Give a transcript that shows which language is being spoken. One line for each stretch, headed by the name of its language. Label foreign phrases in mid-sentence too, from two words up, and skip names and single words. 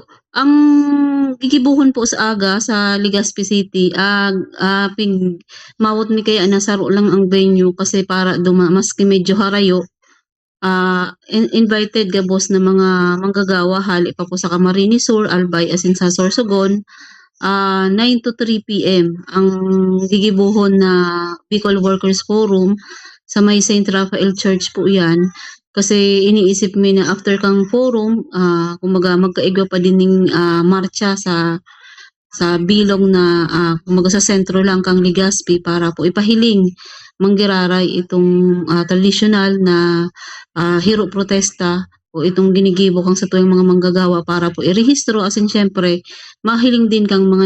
Bikol: Ang gigibuhon po sa aga sa Legazpi City, mawot mi kaya nasaro lang ang venue kasi para maski medyo harayo, invited gabos na mga manggagawa hali pa po sa Camarines Sur, Albay, asin sa Sorsogon. 9 to 3 PM ang gigibuhon na Bicol Workers Forum sa may Saint Raphael Church po 'yan. Kasi iniisip mi na after kang forum, kumbaga magkaigwa pa din ning marcha sa bilog na kumbaga sa sentro lang kang Legazpi para po ipahiling manggiraray itong tradisyonal na hiro protesta o itong ginigibo kang sa tuwing mga manggagawa para po irehistro asin siyempre mahiling din kang mga